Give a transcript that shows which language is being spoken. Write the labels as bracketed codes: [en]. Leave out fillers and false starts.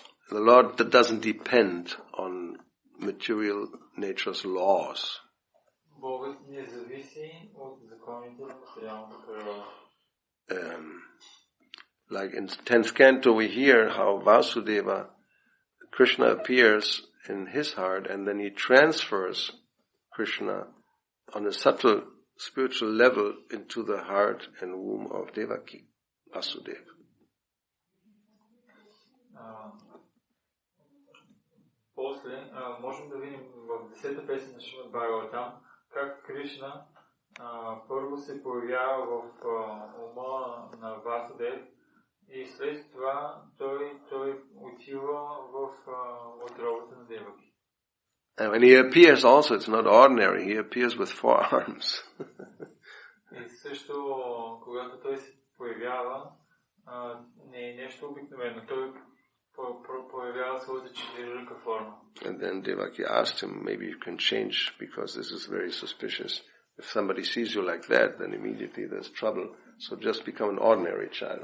[en] The Lord doesn't depend on material nature's laws. [bg] Богът не зависи от законите на материалната природа. [en] Like in 10th canto we hear how Vasudeva, Krishna appears in his heart and then he transfers Krishna on a subtle spiritual level into the heart and womb of Devaki, Vasudeva. [bg] После можем да видим в 10-та песен на Шримад Бхагаватам как Кришна първо се появява в ума на Васудев и след това той отива в отробата на Деваки. [en] And when he appears also, it's not ordinary, he appears with 4 arms. [bg] И също, когато той се появява, не е нещо обикновено. Той появява своята 4-ръка форма. [en] And then Devaki asked him, maybe you can change, because this is very suspicious. If somebody sees you like that, then immediately there's trouble. So just become an ordinary child.